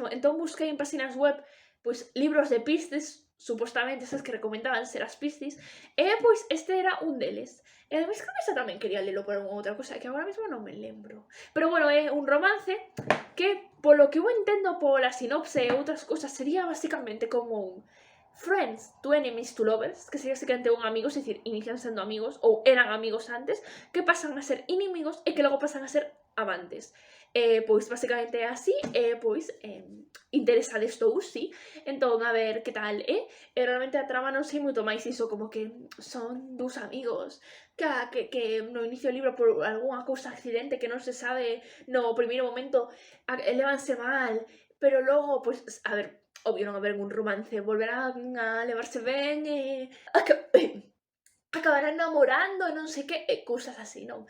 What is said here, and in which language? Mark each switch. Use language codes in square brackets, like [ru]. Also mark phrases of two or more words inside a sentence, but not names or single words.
[gl] Entón busquei en páxinas web, pois, libros de Piscis, supostamente esas que recomendaban ser as Piscis, e, pois, este era un deles. E ademais creo que esa tamén quería lelo por unha outra cosa, que agora mesmo non me lembro. Pero, bueno, é un romance que, polo que eu entendo pola sinopse e outras cousas, sería basicamente como un [en] friends to enemies to lovers, [gl] que sería basicamente un amigos, é dicir, inician sendo amigos, ou eran amigos antes, que pasan a ser inimigos e que logo pasan a ser amantes. Pois, basicamente é así, pois, interesada estou, sí. Entón, a ver que tal, realmente a trama non sei moito máis iso, como que son dous amigos que no inicio do libro por algunha cousa accidente que non se sabe no primeiro momento lévanse mal, pero logo, pois, a ver, obvio non haber un romance, volverán a levarse ben e acabarán namorando e non sei que, e cousas así, non?